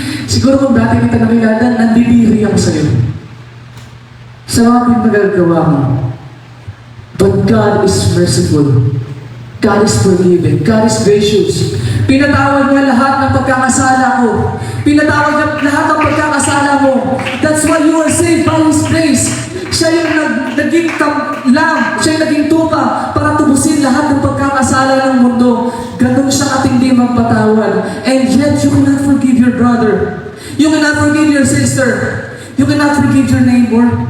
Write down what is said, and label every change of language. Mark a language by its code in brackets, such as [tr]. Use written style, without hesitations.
[tl] Siguro kung dati kita nakilala, nandidiri ako sa'yo. Sa mga pinagagawa mo. [en] But God is merciful. God is forgiving. God is gracious. [tl] Pinatawad niya lahat ng pagkakasala ko. Pinatawad niya lahat ng pagkakasala mo. [en] That's why you are saved by His grace. [tl] Siya yung naging lamb. Siya yung naging tupa para tubusin lahat ng pagkakasala ng mundo. Ganun siya katindi magpatawad. [en] And yet, you cannot forgive your brother. You cannot forgive your sister. You cannot forgive your neighbor.